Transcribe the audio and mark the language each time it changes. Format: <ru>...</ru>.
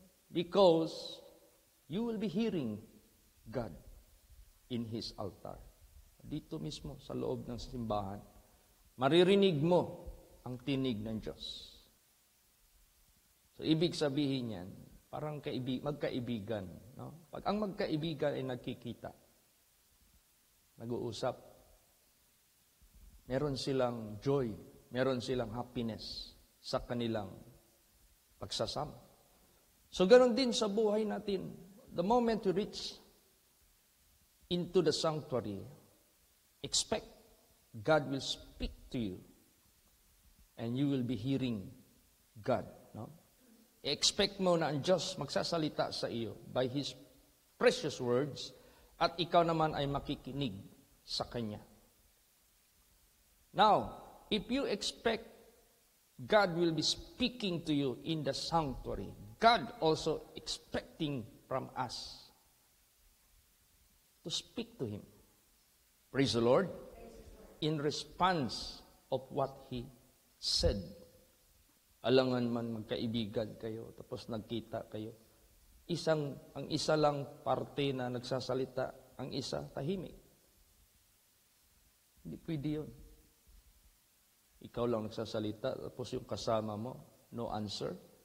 <en>Because you will be hearing God in His altar.</en> <tl>Dito mismo sa loob ng simbahan, maririnig mo ang tinig ng Diyos. So, ibig sabihin yan, parang magkaibigan. No? Pag ang magkaibigan ay nagkikita, nag-uusap, meron silang joy, meron silang happiness sa kanilang pagsasama. So, ganoon din sa buhay natin.</tl> <en>The moment you reach into the sanctuary, expect God will speak to you and you will be hearing God. No?</en> <tl>Expect mo na ang Diyos magsasalita sa iyo</tl> <en>by His precious words</en> <tl>at ikaw naman ay makikinig sa Kanya.</tl> <en>Now, if you expect God will be speaking to you in the sanctuary, God also expecting from us to speak to Him. Praise the Lord. In response of what He said.</en> <tl>Alangan man magkaibigan kayo, tapos nagkita kayo. Ang isa lang parte na nagsasalita, ang isa tahimik. Hindi pwede yun. Ikaw lang nagsasalita, tapos yung kasama mo,</tl> <en>no answer.</en>